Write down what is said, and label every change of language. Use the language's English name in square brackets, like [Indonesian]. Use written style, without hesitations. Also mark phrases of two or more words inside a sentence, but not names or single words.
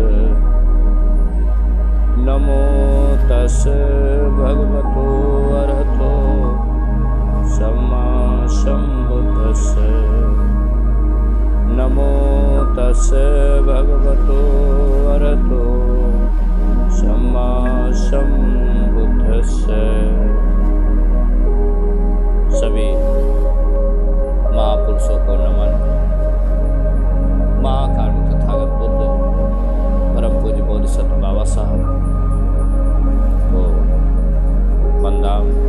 [Pali] नमो तस् भगवतो अरहतो सम्मा सम्बुद्धस्स। नमो तस् भगवतो अरहतो सम्मा सम्बुद्धस्स। [Hindi] सभी महापुरुषों को नमन। महाकाल तथागत बुद्ध परम पूज्य बोधिसत्व बाबा साहब को वंदन।